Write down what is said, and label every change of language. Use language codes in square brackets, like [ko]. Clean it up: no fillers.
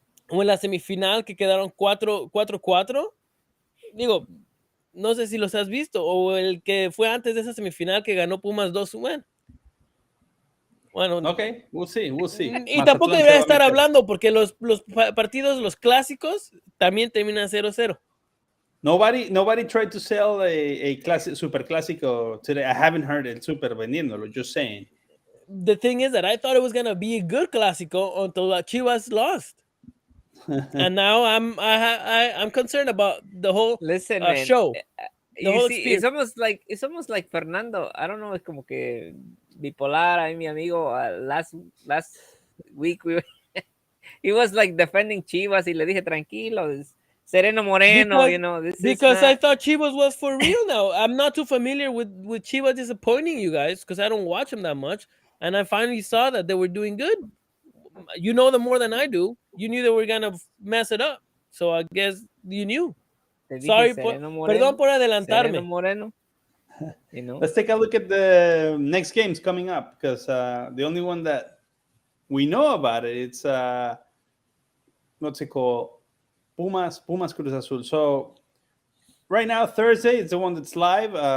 [es] O en la semifinal que quedaron 4-4. Digo, no sé si los has visto. O el que fue antes de esa semifinal que ganó Pumas 2-1. Bueno, [en] ok, we'll see. [es] Y tampoco debería estar hablando porque los partidos, los clásicos, también terminan 0-0. [en] Nobody tried to sell a super clásico today. I haven't heard [es] el super vendiéndolo, [en] just saying. The thing is that I thought it was going to be a good clásico until Chivas lost. And now I'm concerned about the whole show. It's almost like Fernando. I don't know, [es] es como que bipolar. Ahí mi amigo [en] last week he was like defending Chivas [es] y le dije tranquilo, Sereno Moreno, [en] because I thought Chivas was for real now. I'm not too familiar with Chivas disappointing you guys because I don't watch them that much, and I finally saw that they were doing good. You know them more than I do. You knew they were gonna mess it up, so I guess you knew. Sorry, [es] perdón por adelantarme. Moreno. [en] Let's take a look at the next games coming up, because the only one that we know about it's what's it called? Pumas Cruz Azul. So right now, Thursday, it's the one that's live.